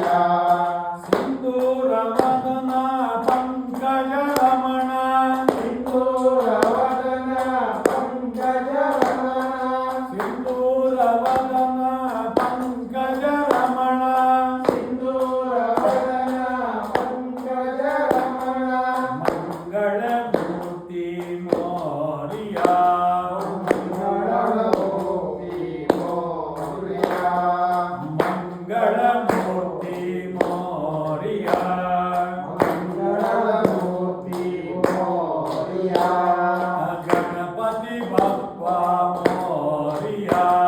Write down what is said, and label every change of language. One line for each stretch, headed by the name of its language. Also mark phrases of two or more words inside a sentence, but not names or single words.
Sanskrit: ಸಿಂಧೂರ ವದನ ಪಂಕಜ ರಮಣ ಸಿಂಧೂರ ವದನ ಪಂಕಜ ರಮಣ ಸಿಂಧೂರ ವದನ ಪಂಕಜ ರಮಣ ಸಿಂಧೂರ ವದನ ಪಂಕಜ ರಮಣ ಮಂಗಳ ಮೂರ್ತಿ మోరియా
Marathi: मंगलमूर्ती मोरया मंगलमूर्ती मोरया मंगलमूर्ती मोरया गणपती बाप्पा मोरया